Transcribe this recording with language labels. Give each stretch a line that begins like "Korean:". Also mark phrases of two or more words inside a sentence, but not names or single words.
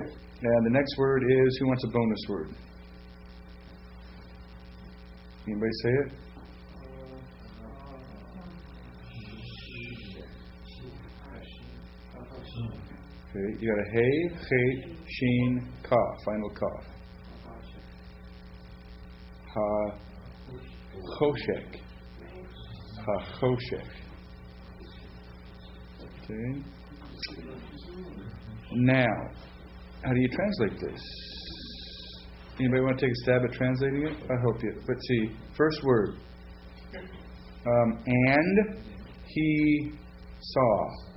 English: And the next word is, who wants a bonus word? Anybody say it? Okay, you got a
Hebrew: הא, חית, שין,
English: ka, final ka.
Hebrew: החושך. החושך.
English: Okay. Now, how do you translate this? Anybody want to take a stab at translating it? I hope you. Let's see. First word. And he saw.